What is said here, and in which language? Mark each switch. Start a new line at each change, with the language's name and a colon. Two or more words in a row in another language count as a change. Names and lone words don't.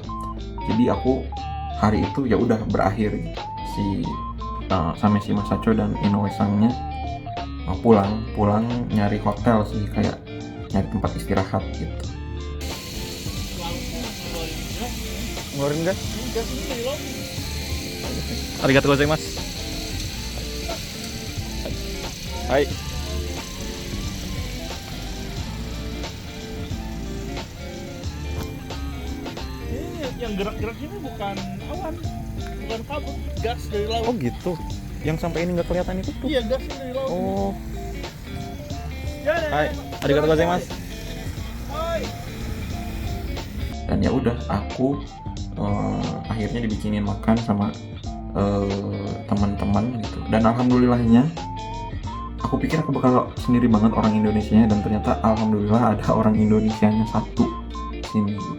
Indonesian: Jadi aku hari itu ya udah berakhir si Samesi Masacho dan Inoue-sannya pulang nyari hotel sih, kayak nyari tempat istirahat gitu. Ngeluarin gas?
Japanese: ありがとうございます.
Indonesian: Hai. Ini yang gerak-gerak ini bukan awan, bukan kabut, gas dari laut. Oh gitu. Yang sampai ini nggak kelihatan itu tuh. Iya, gas dari laut. Oh. Ya, Hai.
Japanese: ありがとうございます.
Indonesian: Hai. Dan ya udah, aku akhirnya dibikinin makan sama teman-teman gitu. Dan alhamdulillahnya, aku pikir aku bakal sendiri banget orang Indonesianya, dan ternyata alhamdulillah ada orang Indonesianya satu sini gitu.